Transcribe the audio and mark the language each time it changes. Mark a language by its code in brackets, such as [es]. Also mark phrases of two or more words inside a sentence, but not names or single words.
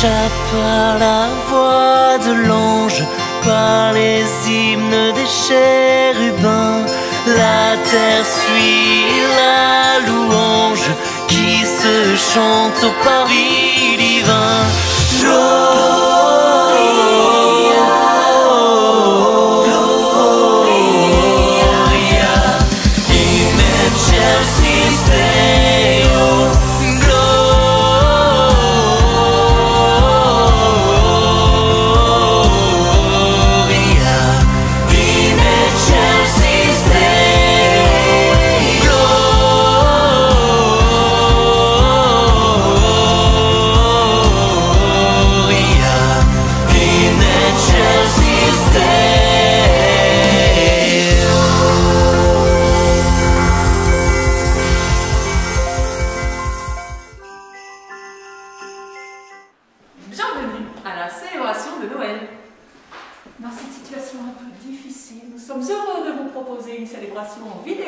[fr] par la voix de l'ange, par les hymnes des chérubins. La terre suit la louange qui se chante au Paris divin. [la] Gloria in excelsis Deo. Gloria in excelsis Deo. Gloria in excelsis Deo. [fr] Bienvenue à la célébration de Noël. Dans cette situation un peu difficile, nous sommes heureux de vous proposer une célébration en vidéo.